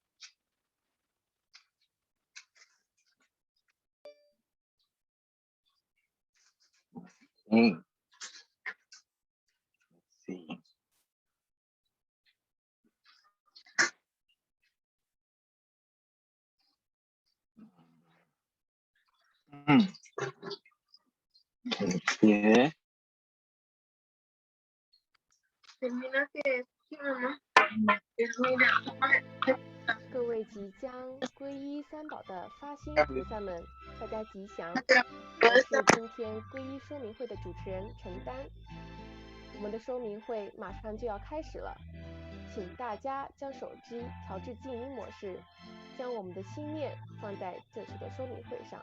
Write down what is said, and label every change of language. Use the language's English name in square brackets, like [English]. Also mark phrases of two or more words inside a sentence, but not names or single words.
[English] Hey, let's see. Mm. Yeah. [Spanish] Termina que mamá. [Chinese] 各位即将皈依三宝的发心菩萨们，大家吉祥！我是今天皈依说明会的主持人陈丹。我们的说明会马上就要开始了，请大家将手机调至静音模式，将我们的心念放在这次的说明会上。